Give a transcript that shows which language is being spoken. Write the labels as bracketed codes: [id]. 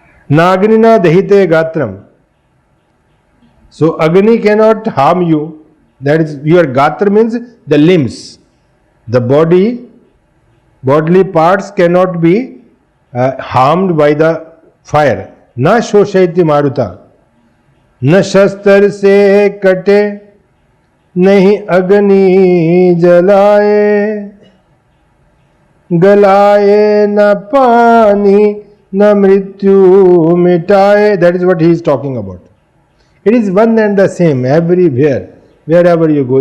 [sa] Nagnina Dahite Gatram. [en] So Agni cannot harm you. That is, your Gatra means the limbs. The bodily parts cannot be harmed by the fire. [sa] Na shoshayati maruta, [hi] न शस्त्र से कटे, नहीं अग्नि जलाए, गलाए न पानी, न मृत्यु मिटाए. [en] That is what he is talking about. It is one and the same everywhere, wherever you go.